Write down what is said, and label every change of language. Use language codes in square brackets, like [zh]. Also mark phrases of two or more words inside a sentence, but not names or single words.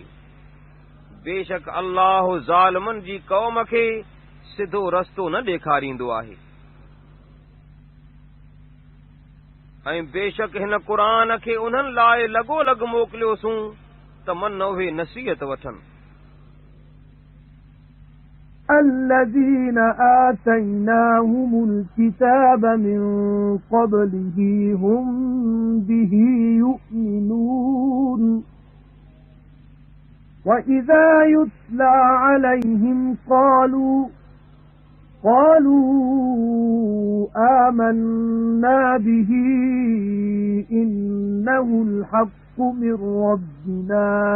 [sd] बेशक अल्लाह ज़ालिमनि जी क़ौम खे सिधो रस्तो न ॾेखारींदो आहे। ऐं बेशक हिन क़ुरान खे उन्हनि लाइ लॻोलॻ मोकिलियोसूं त मन उहे नसीहत वठनि। [ar] الذين آتيناهم الكتاب من قبله هم به يؤمنون وإذا يتلى عليهم قالوا آمنا به إنه الحق من ربنا